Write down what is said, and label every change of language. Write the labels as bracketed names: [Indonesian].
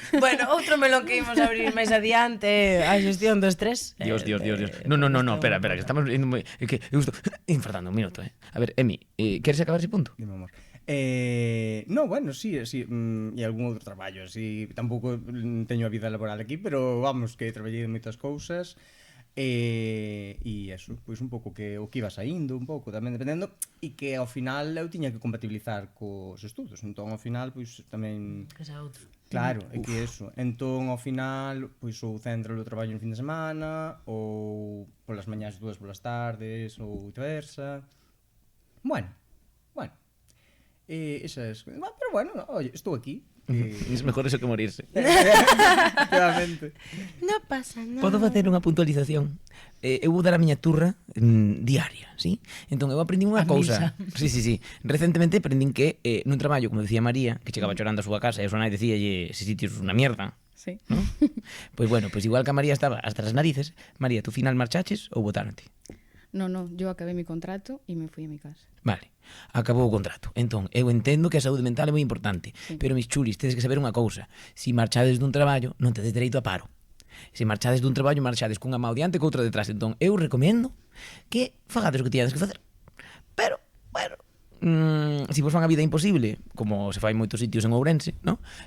[Galician] Bueno, outro melón que imos abrir máis adiante, a xestión do estrés. Dios. No, espera, que estamos indo moi... É que eu estou infartando un minuto, A ver, Emi, queres acabar ese punto? Dime, amor. No, bueno, sí, e algún outro traballo, así, tampouco teño a vida laboral aquí, pero vamos, que traballei de moitas cousas. E eso, pois un pouco que o que iba saindo un pouco tamén dependendo, e que ao final eu tiña que compatibilizar cos estudos, entón ao final pois tamén Que xa outro. claro, é que eso, entón ao final pois ou centro o traballo en fin de semana ou polas mañás dúas polas tardes ou viceversa. Bueno, [Spanish] esa es, pero bueno, oye, [Galician] estou aquí [Spanish] Es mejor eso que morirse. [Galician] Efectivamente. Non pasa nada. Podo facer unha puntualización. Eu vou dar a miña turra diaria, sí? Entón, eu aprendi unha A cousa. misa. Sí. Recentemente aprendín que nun traballo, como decía María, que chegaba chorando a súa casa e a súa nai decíalle ese sitio é unha mierda, Sí. ¿no? Pois bueno, pois igual que a María estaba hasta as narices, María, tú final marchaches ou botaronte? [Spanish] No, yo acabé mi contrato y me fui a mi casa. [Galician] Vale, acabou o contrato. Entón, eu entendo que a saúde mental é moi importante, pero [Spanish] mis chulis, [Galician] tedes que saber unha cousa. Si marchades dun traballo, non tedes dereito a paro. Se marchades dun traballo, marchades cunha mão diante e outra detrás. Entón, eu recomendo que fagades o que tiades que facer. Pero, bueno, si vos fan a vida imposible, como se fai en moitos sitios en Ourense, ¿no?